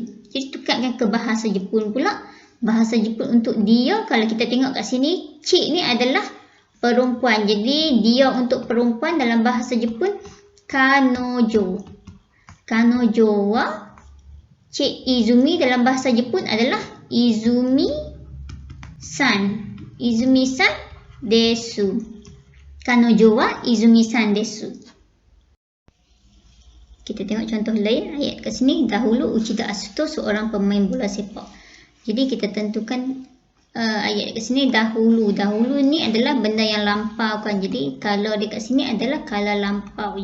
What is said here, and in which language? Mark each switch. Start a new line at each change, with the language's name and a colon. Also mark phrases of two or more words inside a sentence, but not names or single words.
Malay: Jadi tukarkan ke bahasa Jepun pula. Bahasa Jepun untuk dia, kalau kita tengok kat sini, Cik ni adalah perempuan. Jadi dia untuk perempuan dalam bahasa Jepun kanojo.
Japanese: 彼女は
Malay: Cik Izumi dalam bahasa Jepun adalah Izumi-san.
Japanese: いずみさんです。彼女はいずみさんです.
Malay: Kita tengok contoh lain ayat kat sini. Dahulu Uchida Asuto seorang pemain bola sepak. Jadi kita tentukan ayat kat sini dahulu. Dahulu ni adalah benda yang lampau kan. Jadi kalau dia kat sini adalah kala lampau.